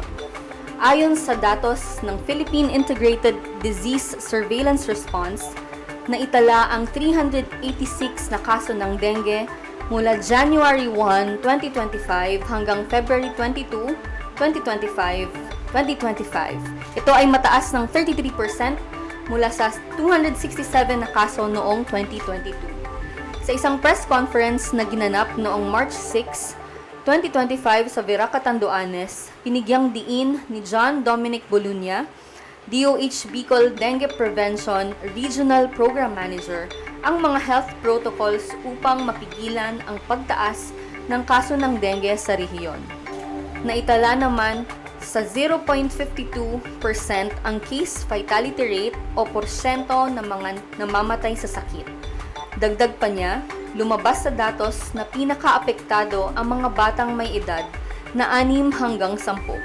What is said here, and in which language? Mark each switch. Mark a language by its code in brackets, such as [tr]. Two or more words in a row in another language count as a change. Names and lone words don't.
[tl] Ayon sa datos ng Philippine Integrated Disease Surveillance Response, naitala ang 386 na kaso ng dengue mula January 1, 2025 hanggang February 22, 2025. Ito ay mataas ng 33% mula sa 267 na kaso noong 2022. Sa isang press conference na ginanap noong March 6, 2025 sa Virac, Catanduanes, pinigyang diin ni John Dominic Bolunya, DOH Bicol Dengue Prevention Regional Program Manager, ang mga [en] health protocols [tl] upang mapigilan ang pagtaas ng kaso ng dengue sa rehiyon. Naitala naman sa 0.52% ang [en] case fatality rate [tl] o porsyento ng mga namamatay sa sakit. Dagdag pa niya, lumabas sa datos na pinakaapektado ang mga batang may edad na 6 hanggang 10.